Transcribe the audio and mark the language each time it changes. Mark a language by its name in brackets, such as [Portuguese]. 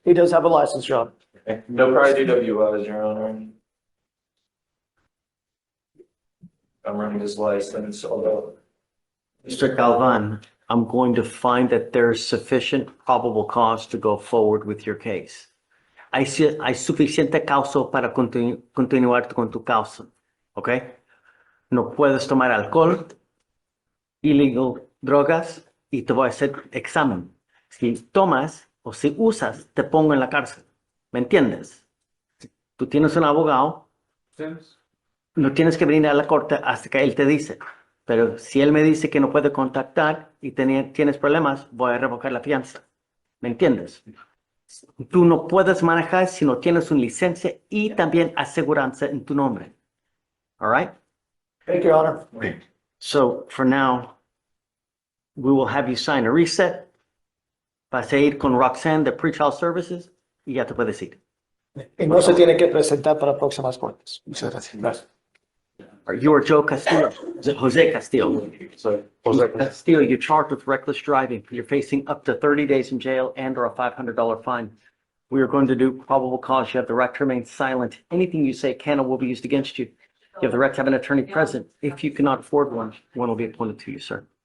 [English] He does have a license, John. No prior DWIs, Your Honor. I'm running his license, although. Mr. Galvan, I'm going to find that there's sufficient probable cause to go forward with your case. [Spanish] Hay suficiente causa para continuar con tu causa, ¿ok? No puedes tomar alcohol, illegal drogas, y te voy a hacer examen. Si tomas o si usas, te pongo en la cárcel. ¿Me entiendes? Tú tienes un abogado, no tienes que venir a la corte hasta que él te dice. Pero si él me dice que no puede contactar y tienes problemas, voy a revocar la fianza. ¿Me entiendes? Tú no puedes manejar si no tienes una licencia y también aseguranza en tu nombre. [English] All right? Thank you, Your Honor. So for now, we will have you sign a reset. [Spanish] Vas a ir con Roxanne de Pretrial Services y ya te puedes ir. Y no se tiene que presentar para próximas cortes. Muchas gracias. [English] You are Joe Castillo, Jose Castillo. Sorry. Castillo, you're charged with reckless driving. You're facing up to 30 days in jail and or a $500 fine. We are going to do probable cause. You have the right to remain silent. Anything you say can or will be used against you. You have the right to have an attorney present. If you cannot afford one, one will be appointed to you, sir.